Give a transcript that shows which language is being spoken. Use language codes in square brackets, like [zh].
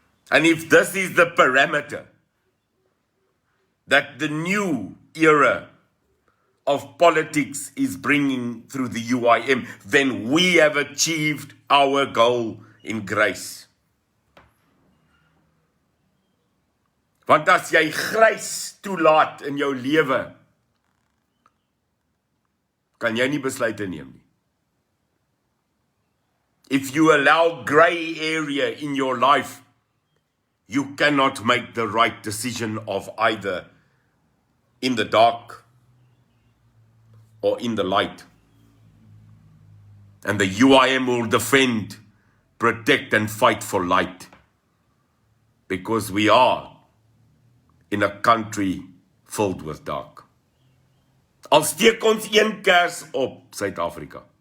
[en] And if this is the parameter that the new era of politics is bringing through the UIM, then we have achieved our goal in grace. [af] Want as jy grys toelaat in jou lewe, kan jy nie besluite neem nie. [en] If you allow grey area in your life, you cannot make the right decision of either in the dark or in the light. And the UIM will defend, protect and fight for light. Because we are in a country filled with dark. [af] Al steek ons een kers op Suid-Afrika.